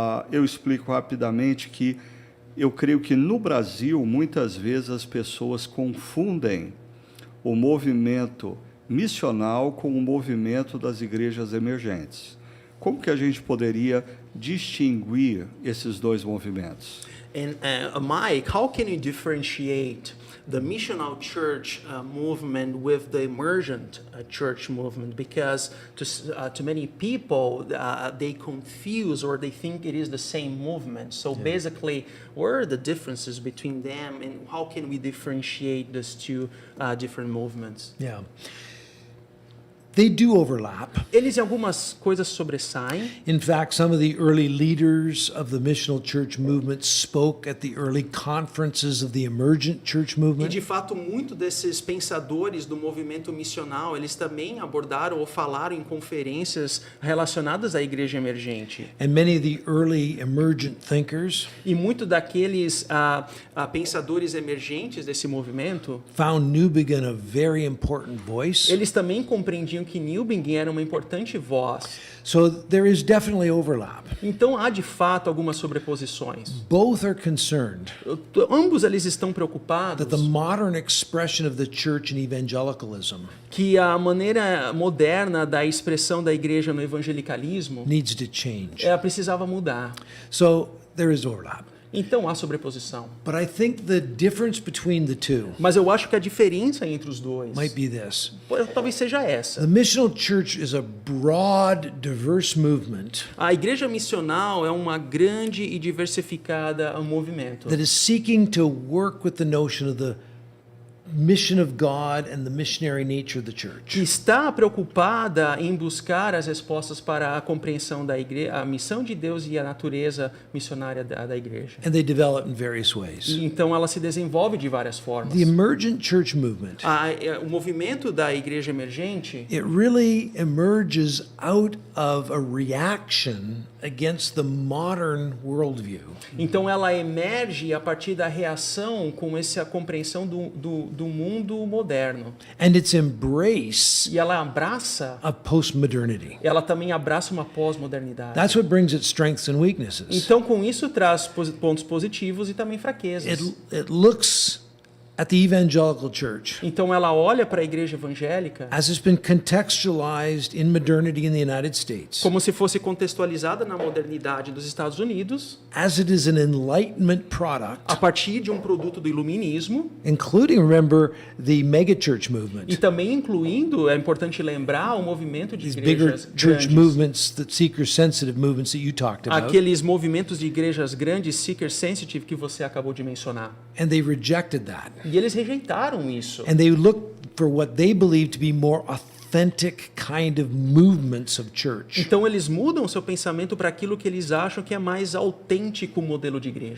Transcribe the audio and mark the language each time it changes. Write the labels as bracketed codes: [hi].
[pt] Eu explico rapidamente que eu creio que no Brasil, muitas vezes as pessoas confundem o movimento missional com o movimento das igrejas emergentes. Como que a gente poderia distinguir esses dois movimentos? [en] And Mike, how can you differentiate the missional church movement with the emergent church movement? Because to many people, they confuse or they think it is the same movement. So basically, what are the differences between them, and how can we differentiate these two different movements? Yeah. They do overlap. [pt] Eles em algumas coisas sobressaem. [en] In fact, some of the early leaders of the missional church movement spoke at the early conferences of the emergent church [pt] E [en] movement. [pt] de fato, muito desses pensadores do movimento missional, eles também abordaram ou falaram em conferências relacionadas à igreja emergente. [en] And many of the early emergent thinkers [pt] E muito daqueles pensadores emergentes desse movimento, [en] found Newbigin a very important voice. [pt] eles também compreendiam que Newbigin era uma importante voz. [en] So there is definitely overlap. [pt] Então há de fato algumas sobreposições. [en] Both are concerned [pt] Ambos eles estão [en] that [pt] preocupados [en] the modern expression of the church in evangelicalism [pt] que a maneira moderna da expressão da igreja no evangelicalismo [en] needs to change. [pt] ela precisava mudar. [en] So there is overlap. [pt] Então há sobreposição. [en] But I think the difference between the two [pt] Mas eu acho que a diferença entre os dois [en] might be this. [pt] talvez seja essa. [en] The missional church is a broad, diverse movement [pt] A igreja missional é uma grande e diversificada movimento [en] that is seeking to work with the notion of the mission of God and the missionary nature of the [pt] que [en] church. [pt] está preocupada em buscar as respostas para a compreensão da igreja, a missão de Deus e a natureza missionária da igreja. [en] And they develop in various ways. [pt] E então ela se desenvolve de várias formas. [en] The emergent church movement, [pt] O movimento da igreja emergente, [en] it really emerges out of a reaction against the modern worldview. [pt] então ela emerge a partir da reação com essa compreensão do mundo moderno. [en] And its embrace [pt] E ela abraça, [en] of postmodernity. [pt] ela também abraça uma pós-modernidade. [en] That's what brings its strengths and weaknesses. [pt] Então com isso traz pontos positivos e também fraquezas. [en] It looks at the evangelical church [pt] Então ela olha para a igreja evangélica [en] as it's been contextualized in modernity in the United States, [pt] como se fosse contextualizada na modernidade dos Estados Unidos, [en] as it is an enlightenment product, [pt] a partir de um produto do iluminismo, [en] including, remember, the megachurch [pt] e [en] movement, [pt] também incluindo, é importante lembrar, o movimento de [en] these bigger [pt] igrejas [en] church [pt] grandes. [en] movements, that seeker-sensitive movements that you talked about, [pt] Aqueles movimentos de igrejas grandes, seeker sensitive, que você acabou de mencionar. [en] and they rejected that. [pt] E eles rejeitaram isso. [en] And they looked for what they believed to be more authentic kind of movements of church. [pt] Então eles mudam seu pensamento para aquilo que eles acham que é mais autêntico modelo de igreja.